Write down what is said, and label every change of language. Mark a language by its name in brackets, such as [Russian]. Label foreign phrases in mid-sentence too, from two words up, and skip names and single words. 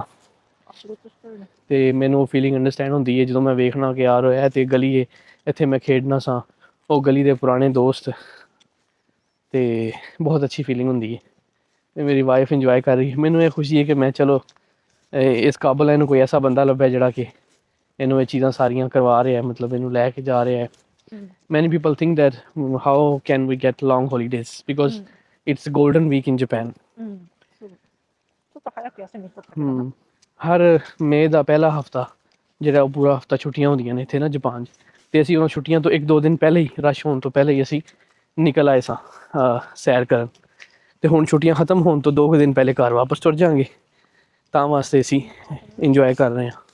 [Punjabi] ਅਤੇ ਮੈਨੂੰ ਉਹ [English] feeling understand [Punjabi] ਹੁੰਦੀ ਹੈ ਜਦੋਂ ਮੈਂ ਵੇਖਣਾ ਕਿ ਯਾਰ ਇਹ ਤਾਂ ਗਲੀ ਹੈ, ਇੱਥੇ ਮੈਂ ਖੇਡਣਾ ਸਾਂ, ਉਹ ਗਲੀ ਦੇ ਪੁਰਾਣੇ ਦੋਸਤ, ਅਤੇ ਬਹੁਤ ਅੱਛੀ ਫੀਲਿੰਗ ਹੁੰਦੀ ਹੈ। ਅਤੇ ਮੇਰੀ [English] wife enjoy [Punjabi] ਕਰ ਰਹੀ ਹੈ। ਮੈਨੂੰ ਇਹ ਖੁਸ਼ੀ ਹੈ ਕਿ ਮੈਂ ਚਲੋ ਇਸ ਕਾਬਲ ਇਹਨੂੰ ਕੋਈ ਐਸਾ ਬੰਦਾ ਲੱਭਿਆ ਜਿਹੜਾ ਕਿ ਇਹਨੂੰ ਇਹ ਚੀਜ਼ਾਂ ਸਾਰੀਆਂ ਕਰਵਾ ਰਿਹਾ, ਮਤਲਬ ਇਹਨੂੰ ਲੈ ਕੇ ਜਾ ਰਿਹਾ ਹੈ। [English] Many people think that how can we get long holidays because it's golden week in Japan. [Japanese] ちょっと早く休み取ったけどな。 [Punjabi] ਹਰ ਮਈ ਦਾ ਪਹਿਲਾ ਹਫਤਾ ਜਿਹੜਾ ਉਹ ਪੂਰਾ ਹਫਤਾ ਛੁੱਟੀਆਂ ਹੁੰਦੀਆਂ ਨੇ ਇੱਥੇ ਨਾ ਜਾਪਾਨ 'ਚ, ਅਤੇ ਅਸੀਂ ਉਹਨਾਂ ਛੁੱਟੀਆਂ ਤੋਂ 1-2 ਦਿਨ ਪਹਿਲੇ ਹੀ, ਰਸ਼ ਹੋਣ ਤੋਂ ਪਹਿਲੇ ਹੀ ਅਸੀਂ ਨਿਕਲ ਆਏ ਸਾਂ ਸੈਰ ਕਰਨ। ਅਤੇ ਹੁਣ ਛੁੱਟੀਆਂ ਖਤਮ ਹੋਣ ਤੋਂ 2 ਦਿਨ ਪਹਿਲੇ ਘਰ ਵਾਪਸ ਤੁਰ ਜਾਵਾਂਗੇ, ਤਾਂ ਵਾਸਤੇ ਅਸੀਂ ਇੰਜੋਏ ਕਰ ਰਹੇ ਹਾਂ।